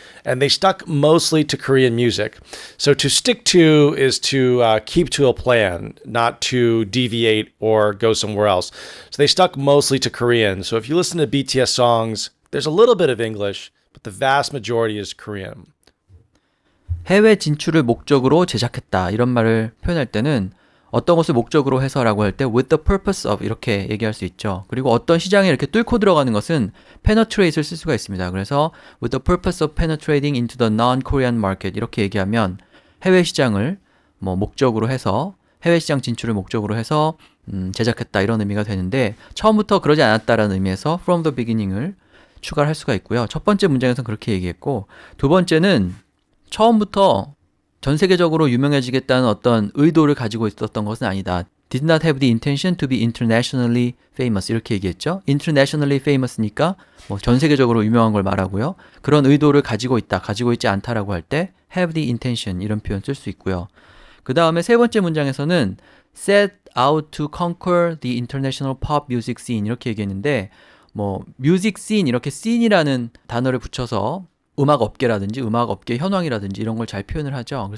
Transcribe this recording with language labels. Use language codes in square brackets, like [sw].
[en] And they stuck mostly to Korean music. So to stick to is to keep to a plan, not to deviate or go somewhere else. So they stuck mostly to Korean. So if you listen to BTS songs, there's a little bit of English, but the vast majority is Korean. [ko] 해외 진출을 목적으로 제작했다 이런 말을 표현할 때는 어떤 것을 목적으로 해서라고 할 때 [en] with the purpose of [ko] 이렇게 얘기할 수 있죠. 그리고 어떤 시장에 이렇게 뚫고 들어가는 것은 penetrate를 쓸 수가 있습니다. 그래서 [en] with the purpose of penetrating into the non-Korean market [ko] 이렇게 얘기하면 해외 시장을 뭐 목적으로 해서 해외 시장 진출을 목적으로 해서 제작했다 이런 의미가 되는데 처음부터 그러지 않았다라는 의미에서 [en] from the beginning [ko] 을 추가를 할 수가 있고요. 첫 번째 문장에서는 그렇게 얘기했고, 두 번째는 처음부터 전 세계적으로 유명해지겠다는 어떤 의도를 가지고 있었던 것은 아니다. [en] Did not have the intention to be internationally famous [ko] 이렇게 얘기했죠. [en] Internationally famous [ko] 니까 뭐 전 세계적으로 유명한 걸 말하고요. 그런 의도를 가지고 있다, 가지고 있지 않다라고 할 때 [en] have the intention [ko] 이런 표현 쓸 수 있고요. 그 다음에 세 번째 문장에서는 [en] set out to conquer the international pop music scene [ko] 이렇게 얘기했는데 뭐 [en] music scene [ko] 이렇게 scene이라는 단어를 붙여서 음악 업계라든지 음악 업계 현황이라든지 이런 걸 잘 표현을 하죠.